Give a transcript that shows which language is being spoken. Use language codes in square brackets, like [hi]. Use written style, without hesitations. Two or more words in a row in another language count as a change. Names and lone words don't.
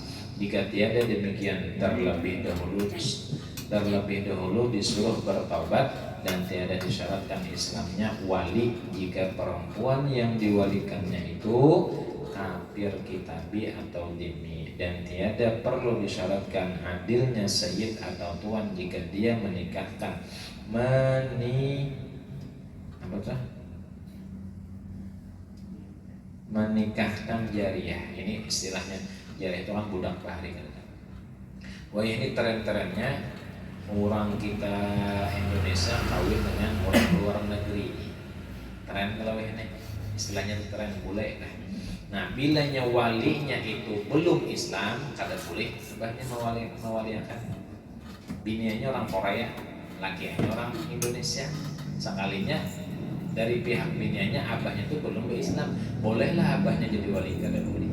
[ms] Jika tiada demikian, terlebih dahulu disuruh bertaubat dan tiada disyaratkan Islamnya wali jika perempuan yang diwalikannya itu [ar] kafir kitabi [ms] atau dhimmi, dan tiada perlu disyaratkan adilnya sayyid atau tuan jika dia menikahkan menikahkan jariah. [bjn] Ini istilahnya jariah itu kan budak bahari kan. Wah ini tren-trennya orang kita Indonesia kawin dengan orang luar negeri. Tren kalau ini istilahnya tren bule kan. Nah bilanya walinya itu belum Islam kada boleh sebabnya mewaliakan. Binianya orang Korea, lakinya orang Indonesia. Sekalinya dari pihak binianya abahnya itu belum Islam, bolehlah abahnya jadi wali kada boleh.